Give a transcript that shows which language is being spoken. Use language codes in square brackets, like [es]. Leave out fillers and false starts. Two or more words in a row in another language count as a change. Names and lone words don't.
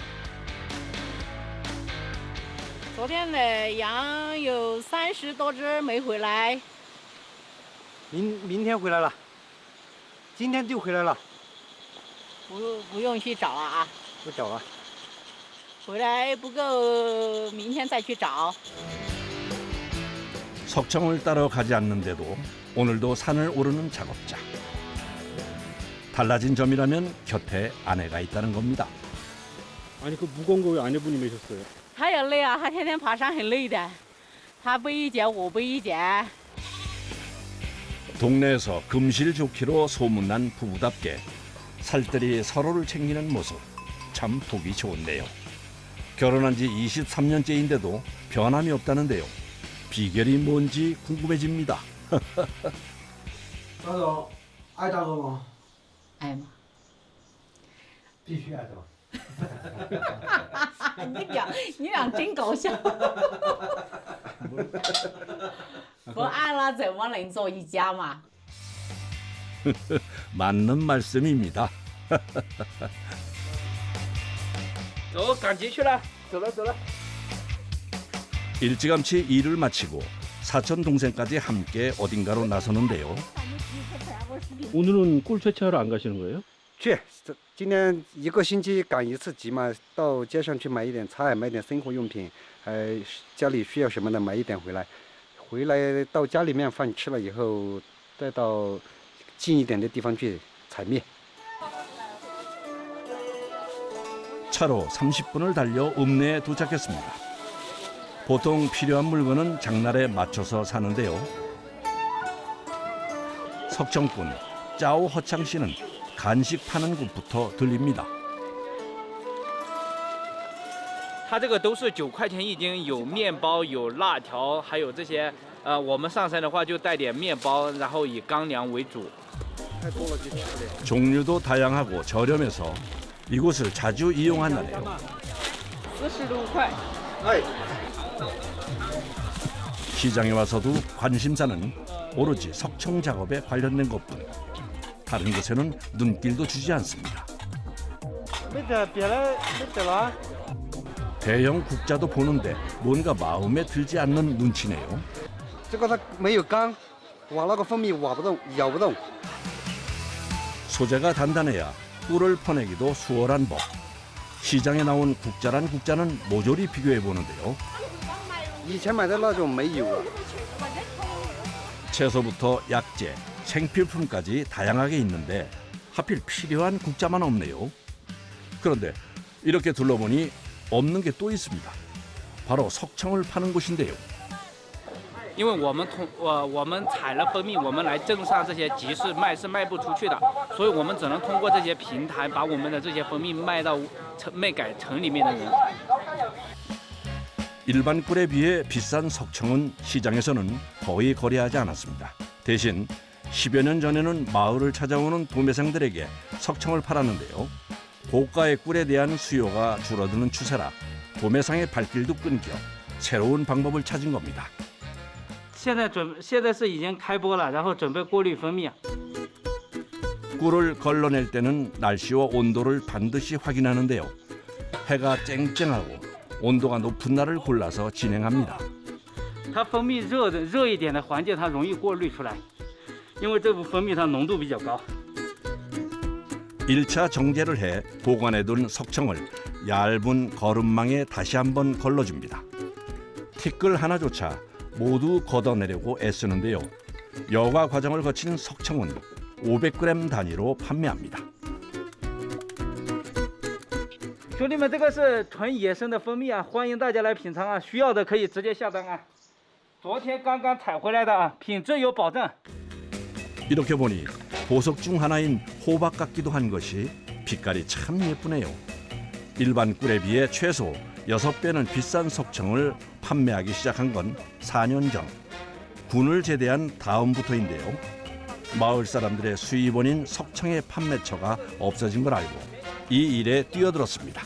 [zh] 昨天的羊有30多只没回来，明天回来了，今天就回来了，不用去找了啊，不找了。回来不够，明天再去找。 [ko] 석청을 따러 가지 않는데도 오늘도 산을 오르는 작업자. 달라진 점이라면 곁에 아내가 있다는 겁니다. 아니 그 무거운 거 왜 아내분이 메셨어요? [zh] 他也累啊，他天天爬山很累的，他背一节，我背一节。 [ko] 동네에서 금실 좋기로 소문난 부부답게 살뜰히 서로를 챙기는 모습 참 보기 좋은데요. 결혼한 지 23년째인데도 변함이 없다는데요. 비결이 뭔지 궁금해집니다. [zh] 大总，爱大哥吗？爱吗？必须爱的。你俩真搞笑。不爱了怎么能做一家嘛？ [ko] 맞는 말씀입니다. [zh] 走，赶集去了，走了走了。 [ko] 일찌감치 일을 마치고 사촌 동생까지 함께 어딘가로 나서는데요. 오늘은 꿀 채취하러 안 가시는 거예요? [zh] 去，今天一个星期赶一次集嘛，到街上去买一点菜，买点生活用品，家里需要什么的买一点回来。回来到家里面饭吃了以后，再到近一点的地方去采灭。 [ko] 차로 30분을 달려 읍내에 도착했습니다. 보통 필요한 물건은 장날에 맞춰서 사는데요. 석청꾼 짜오 허창 씨는 간식 파는 곳부터 들립니다. [zh] 它这个都是9块钱一斤，有面包，有辣条，还有这些。我们上山的话就带点面包，然后以干粮为主。 [ko] 종류도 다양하고 저렴해서 이곳을 자주 이용한다네요. [zh] 45块。 [ko] 시장에 와서도 관심사는 오로지 석청 작업에 관련된 것뿐. 다른 곳에는 눈길도 주지 않습니다. [zh] 没得别的，没得了。 [ko] 대형 국자도 보는데 뭔가 마음에 들지 않는 눈치네요. [zh] 这个它没有缸，挖那个蜂蜜挖不动，咬不动。 [ko] 소재가 단단해야 꿀을 퍼내기도 수월한 법. 시장에 나온 국자란 국자는 모조리 비교해 보는데요. [zh] 以前买的那种没有啊。 [ko] 채소부터 약재, 생필품까지 다양하게 있는데 하필 필요한 국자만 없네요. 그런데 이렇게 둘러보니 없는 게 또 있습니다. 바로 석청을 파는 곳인데요. [zh] 因为我们采了蜂蜜，我们来镇上这些集市卖是卖不出去的，所以我们只能通过这些平台把我们的这些蜂蜜卖给城里面的人。 [ko] 일반 꿀에 비해 비싼 석청은 시장에서는 거의 거래하지 않았습니다. 대신 10여 년 전에는 마을을 찾아오는 도매상들에게 석청을 팔았는데요. 고가의 꿀에 대한 수요가 줄어드는 추세라 도매상의 발길도 끊겨 새로운 방법을 찾은 겁니다. [zh] 现在是已经开播了，然后准备过滤蜂蜜。 [ko] 꿀을 걸러낼 때는 날씨와 온도를 반드시 확인하는데요. 해가 쨍쨍하고 온도가 높은 날을 골라서 진행합니다. [zh] 它蜂蜜热一点的环境，它容易过滤出来，因为这部蜂蜜它浓度比较高。 [ko] 1차 정제를 해 보관해둔 석청을 얇은 거름망에 다시 한번 걸러줍니다. 티끌 하나조차 모두 걷어내려고 애쓰는데요. 여과 과정을 거친 석청은 500g 단위로 판매합니다. [zh] 兄弟们，这个是纯野生的蜂蜜啊，欢迎大家来品尝啊！需要的可以直接下单啊。昨天刚刚采回来的啊，品质有保证。 [ko] 이렇게 보니 보석 중 하나인 호박 같기도 한 것이 빛깔이 참 예쁘네요. 일반 꿀에 비해 최소 6배는 비싼 석청을 판매하기 시작한 건 4년 전. 군을 제대한 다음부터인데요. 마을 사람들의 수입원인 석청의 판매처가 없어진 걸 알고 이 일에 뛰어들었습니다.